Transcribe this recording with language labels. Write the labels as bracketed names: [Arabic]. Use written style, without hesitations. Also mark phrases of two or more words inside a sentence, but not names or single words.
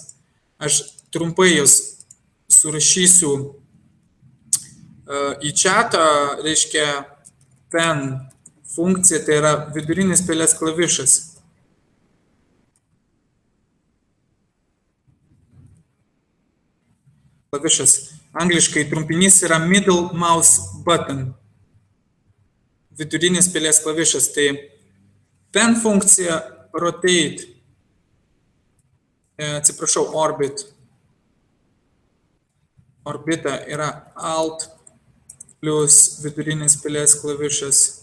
[Lithuanian] Aš trumpai jūs surašysiu į chatą, reiškia, pen funkcija, tai yra vidurinis pelės klavišas. Klavišas. Angliškai trumpinys yra [English] middle mouse button. [Lithuanian] Vidurinis pelės klavišas. Tai pen funkcija rotate. Atsiprašau, orbit. Orbita yra alt plus vidurinis pelės klavišas.